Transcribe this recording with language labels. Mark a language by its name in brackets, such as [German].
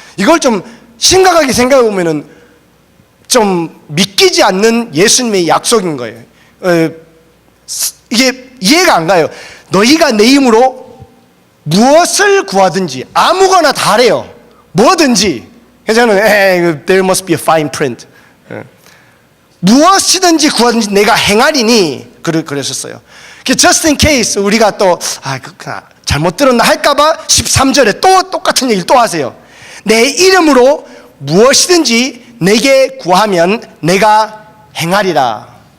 [Korean] 이걸 좀 심각하게 생각해 보면은 좀 믿기지 않는 예수님의 약속인 거예요. 이게 이해가 안 가요. 너희가 내 이름으로 무엇을 구하든지, 아무거나 다래요. 뭐든지. 그래서 저는 [English] there must be a fine print. [Korean] 무엇이든지 구하든지 내가 행하리니 그러셨어요. [English] Just in case [Korean] 우리가 또 잘못 들었나 할까봐 13절에 또 똑같은 얘기를 또 하세요. 내 이름으로 무엇이든지 내게 구하면 내가 행하리라.